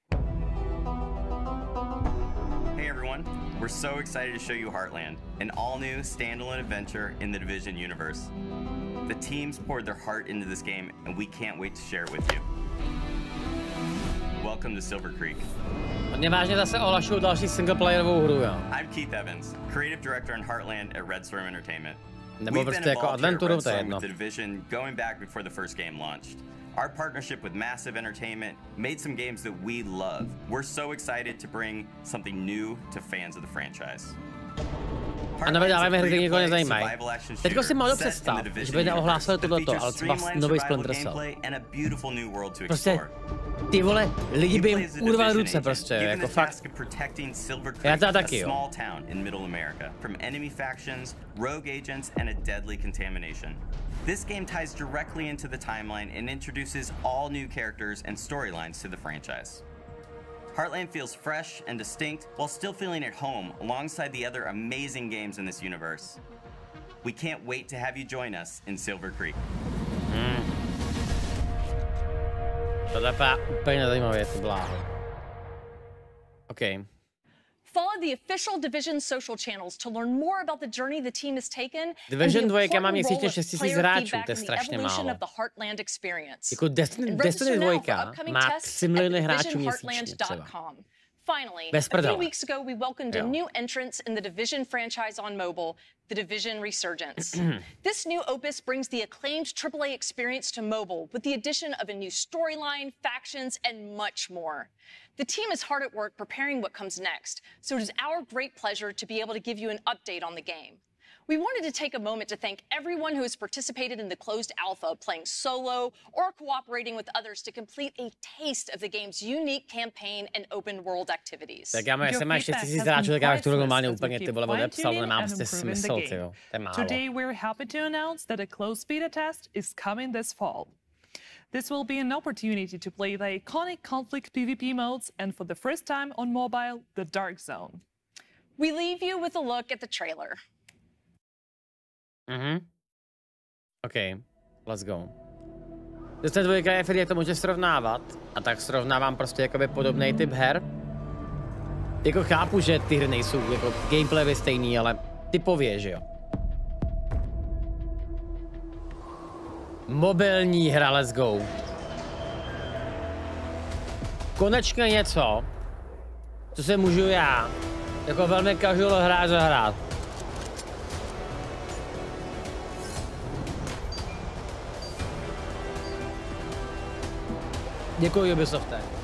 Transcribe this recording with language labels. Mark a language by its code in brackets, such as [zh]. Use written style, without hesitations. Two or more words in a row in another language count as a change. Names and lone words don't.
[en] Hey everyone, we're so excited to show you Heartland, an all-new standalone adventure in the Division universe. The teams poured their heart into this game, and we can't wait to share it with you. Welcome to Silver Creek. [cs] Hodně vážně zase ohlašují další singleplayerovou hru, jo. [en] I'm Keith Evans, creative director in Heartland at Red Storm Entertainment. [cs] Nebo prostě jako adventuru, to je jedno. [en] The Division going back before the first game launched. Our partnership with Massive Entertainment made some games that we love. We're so excited to bring something new to fans of the franchise. [cs] A nevydáváme hry, které někoho nezajímají. Teďko si málo představ, že by neohlásili tohleto, ale třeba nový Splinter Cell. Prostě, ty vole, lidi by jim urvali ruce prostě, jako fakt. Já to taky, jo. [en] This game ties directly into the timeline and introduces all new characters and storylines to the franchise. Heartland feels fresh and distinct while still feeling at home alongside the other amazing games in this universe. We can't wait to have you join us in Silver Creek. [cs] Tohle je úplně nezajímavé, to bláho. OK. [en] Follow the official Division social channels to learn more about the journey the team has taken. [cs] Division 2 má měsíčně 6 000 hráčů, to je strašně málo. Jako Destiny 2 má 3 miliony hráčů měsíčně třeba. [en] Finally, a few weeks ago, we welcomed a new entrance in the Division franchise on mobile, the Division Resurgence. This new opus brings the acclaimed AAA experience to mobile with the addition of a new storyline, factions, and much more. The team is hard at work preparing what comes next, so it is our great pleasure to be able to give you an update on the game. We wanted to take a moment to thank everyone who has participated in the closed alpha, playing solo or cooperating with others to complete a taste of the game's unique campaign and open world activities. [cs] Tak já mám, jestli máš 6 000 hráčů, tak já bych to normálně úplně ty vole odepsal, nemá prostě smysl, tyjo. To je málo. [en] Today we're happy to announce that a closed beta test is coming this fall. This will be an opportunity to play the iconic conflict PvP modes and for the first time on mobile, the Dark Zone. We leave you with a look at the trailer. OK, let's go. [cs] Destiny 2 je jak to může srovnávat, a tak srovnávám prostě jakoby podobný typ her. Jako chápu, že ty hry nejsou jako gameplayově stejný, ale typově, že jo. Mobilní hra, [en] let's go. [cs] Konečně něco, co se můžu já jako velmi casual hráč zahrát. Děkuji, Ubisofte.